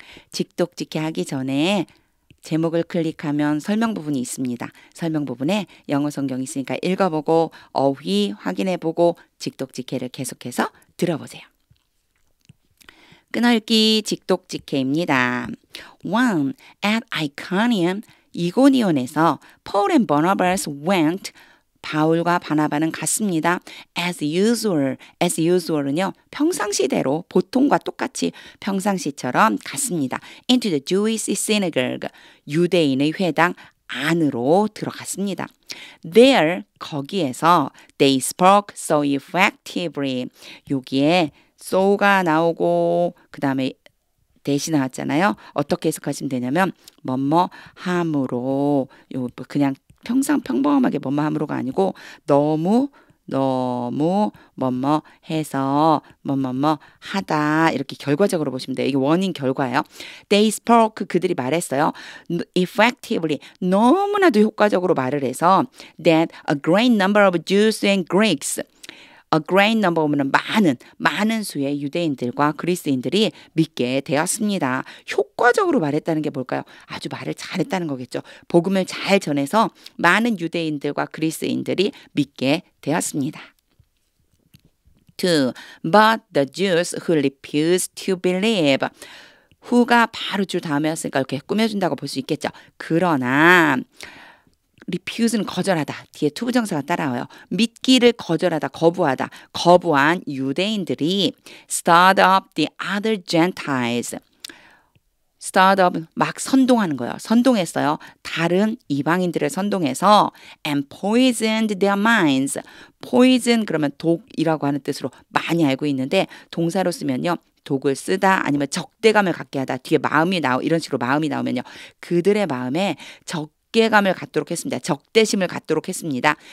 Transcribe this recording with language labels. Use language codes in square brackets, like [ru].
[ko] 직독직해 하기 전에 제목을 클릭하면 설명 부분이 있습니다. 설명 부분에 영어 성경이 있으니까 읽어보고 어휘 확인해보고 직독직해를 계속해서 들어보세요. 끊어읽기 직독직해입니다. 1. [en] At Iconium, [ko] 이고니온에서 [en] Paul and Barnabas went, [ko] 바울과 바나바는 갔습니다. [en] As usual [ko] 은요, 평상시대로 보통과 똑같이 평상시처럼 갔습니다. [en] Into the Jewish synagogue, [ko] 유대인의 회당 안으로 들어갔습니다. [en] There, [ko] 거기에서 [en] they spoke so effectively, [ko] 여기에 so가 나오고 그 다음에 대시 나왔잖아요. 어떻게 해석하시면 되냐면 뭐뭐 함으로, 요 그냥 평범하게 뭐뭐 함으로가 아니고 너무 뭐뭐 해서 뭐뭐 하다, 이렇게 결과적으로 보시면 돼요. 이게 원인 결과예요. [en] They spoke, [ko] 그들이 말했어요. [en] Effectively, [ko] 너무나도 효과적으로 말을 해서 [en] that a great number of Jews and Greeks, A great number 오면 [ko] 많은 수의 유대인들과 그리스인들이 믿게 되었습니다. 효과적으로 말했다는 게 뭘까요? 아주 말을 잘했다는 거겠죠. 복음을 잘 전해서 많은 유대인들과 그리스인들이 믿게 되었습니다. 2. [en] But the Jews who refused to believe. [ko] who가 바로 줄 다음이었으니까 이렇게 꾸며준다고 볼 수 있겠죠. 그러나 refuse는 거절하다. 뒤에 투부정사가 따라와요. 믿기를 거절하다, 거부한 유대인들이 [en] stirred up the other Gentiles. [ko] stirred up, 막 선동하는 거예요. 선동했어요. 다른 이방인들을 선동해서 [en] and poisoned their minds. [ko] poison 그러면 독이라고 하는 뜻으로 많이 알고 있는데 동사로 쓰면요. 독을 쓰다 아니면 적대감을 갖게 하다. 뒤에 이런 식으로 마음이 나오면요. 그들의 마음에 적대감을 갖도록 했습니다. 적대심을 갖도록 했습니다.